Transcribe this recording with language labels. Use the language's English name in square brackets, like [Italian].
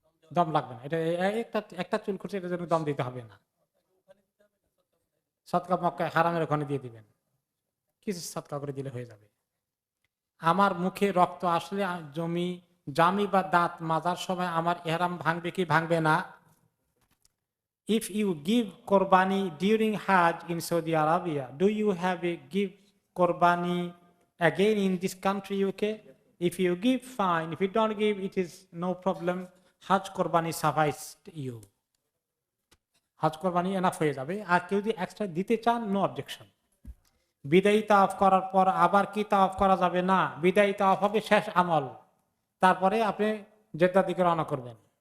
[Bangla] দম লাগবে না, এটা একটা একটা চুল খুঁজছে, এটার জন্য দম দিতে হবে না, সদকা মক্কায় হারামের ওখানে দিয়ে দিবেন, কিছু সদকা করে দিলে হয়ে যাবে। আমার মুখে রক্ত আসলে জামি বা দাঁত মাজার সময় আমার এহরাম ভাঙবে কি ভাঙবে না? [English] If you give Qurbani during Hajj in Saudi Arabia, do you have a give Qurbani again in this country, UK? If you give, fine. If you don't give, it is no problem. [Bangla] হজ কোরবানি [English] suffice you, [Bangla] হজ কোরবানি enough হয়ে যাবে। আর কেউ যদি extra দিতে চান, [English] No objection. [Bangla] বিদায়ী তাওয়াফ করার পর আবার কি তাওয়াফ করা যাবে না, বিদায়ী তাওয়াফ হবে শেষ আমল, তারপরে আপনি জেদ্দার দিকে রওনা করবেন।